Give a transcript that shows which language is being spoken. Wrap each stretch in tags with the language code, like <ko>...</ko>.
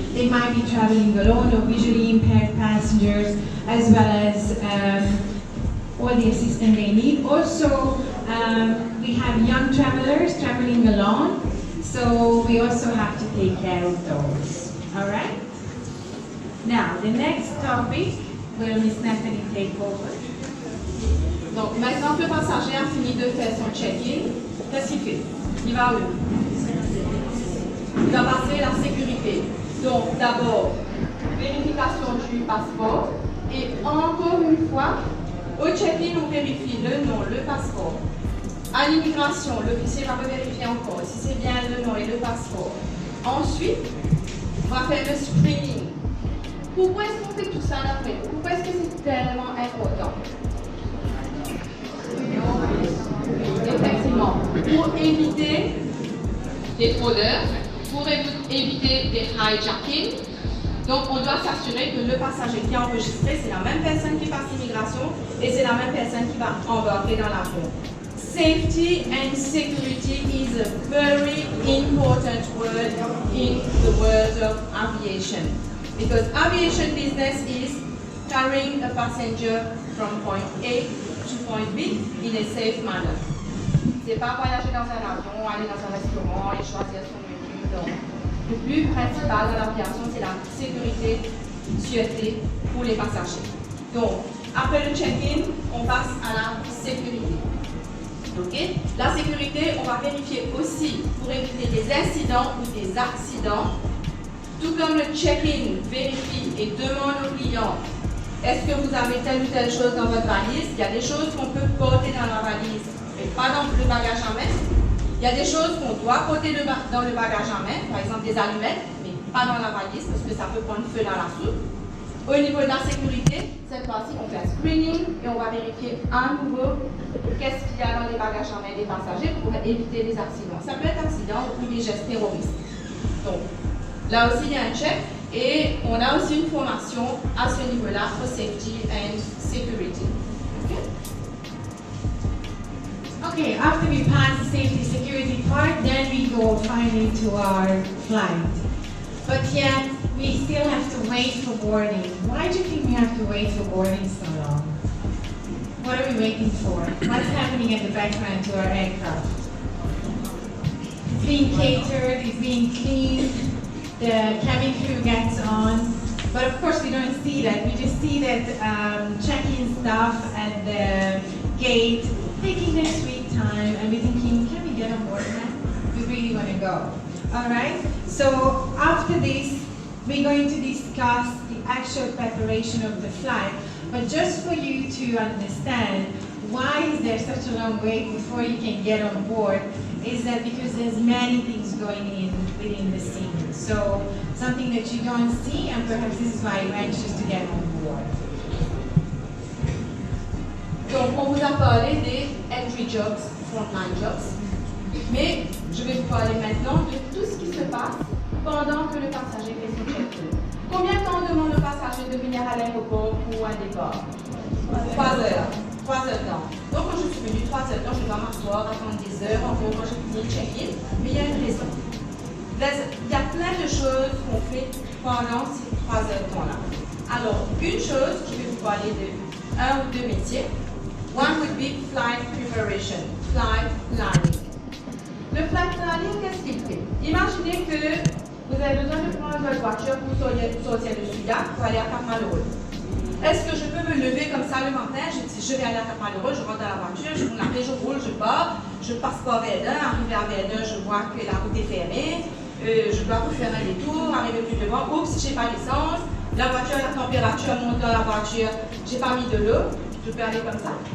<en>They might be traveling alone or visually impaired passengers, as well as all the assistance they need. Also, we have young travelers traveling alone, so we also have to take care of those. All right? Now, the next topic, will Miss Natalie take over?</en> <fr>Donc, maintenant que le passager a fini de faire son check-in, qu'est-ce qu'il fait? Il va où? Il va passer la sécurité. Donc, d'abord, vérification du passeport. Et encore une fois, au check-in, on vérifie le nom, le passeport. À l'immigration, l'officier va vérifier encore si c'est bien le nom et le passeport. Ensuite, on va faire le screening. Pourquoi est-ce qu'on fait tout ça d'après? Pourquoi est-ce que c'est tellement important? Effectivement, pour éviter des fraudeurs, pour éviter des hijacking. Donc, on doit s'assurer que le passager qui est enregistré, c'est la même personne qui passe l'immigration et c'est la même personne qui va embarquer dans l'avion.</fr> <en>Safety and security is a very important word in the world of aviation. Because aviation business is carrying a passenger from point A to point B in a safe manner.</en> <fr>C'est pas voyager dans un avion, aller dans un restaurant et choisir son menu. Donc, le but principal de l'aviation, c'est la sécurité, sûreté pour les passagers. Donc, après le check-in, on passe à la sécurité. Ok? La sécurité, on va vérifier aussi pour éviter des incidents ou des accidents. Tout comme le check-in vérifie et demande au client est-ce que vous avez telle ou telle chose dans votre valise. Il y a des choses qu'on peut porter dans la valise, mais pas dans le bagage à main. Il y a des choses qu'on doit porter dans le bagage à main, par exemple des allumettes, mais pas dans la valise parce que ça peut prendre feu dans la soupe. Au niveau de la sécurité, cette fois-ci, on fait un screening et on va vérifier à nouveau qu'est-ce qu'il y a dans les bagages à main des passagers pour éviter les accidents. Ça peut être accident ou des gestes terroristes. Donc, là aussi, il y a un check et on a aussi une formation à ce niveau-là pour</fr> <en>safety and security. Okay, after we pass the safety security part, then we go finally to our flight. But yet, we still have to wait for boarding. Why do you think we have to wait for boarding so long? What are we waiting for? What's happening at the background to our aircraft? It's being catered, it's being cleaned, the cabin crew gets on. But of course, we don't see that. We just see that check-in staff at the gate taking their sweet time, and we're thinking, can we get on board now? We really want to go. All right? So after this, we're going to discuss the actual preparation of the flight. But just for you to understand why is there such a long wait before you can get on board, is that because there's many things going in within the scene. So something that you don't see, and perhaps this is why you're anxious to get on board.</en> <fr>Donc, on vous a parlé des entry jobs, frontline jobs, mais je vais vous parler maintenant de tout ce qui se passe pendant que le passager fait son check-in. Combien de temps demande le passager de venir à l'aéroport pour un départ? 3 heures. 3 heures de temps. Donc, quand je suis venue 3 heures de temps, je dois m'asseoir, attendre des heures, encore quand j'ai fini le check-in, mais il y a une raison. Il y a plein de choses qu'on fait pendant ces 3 heures de temps-là. Alors, une chose, je vais vous parler de un ou deux métiers.</fr> <en>One would be flight preparation, flight planning.</en> <fr>Le flight planning, qu'est-ce qu'il fait? Imaginez que vous avez besoin de prendre votre voiture pour sortir de Souillac pour aller à Cap-Malheureux. Est-ce que je peux me lever comme ça le matin? Je dis, je vais aller à Cap-Malheureux, je rentre dans la voiture, je prends la clé, je roule, je pars, je passe par Verdun, arrivé à Verdun, je vois que la route est fermée, je dois faire un détour, arriver plus devant, oups, j'ai pas l'essence, la voiture, la température monte dans la voiture, j'ai pas mis de l'eau, je peux aller comme ça?</fr>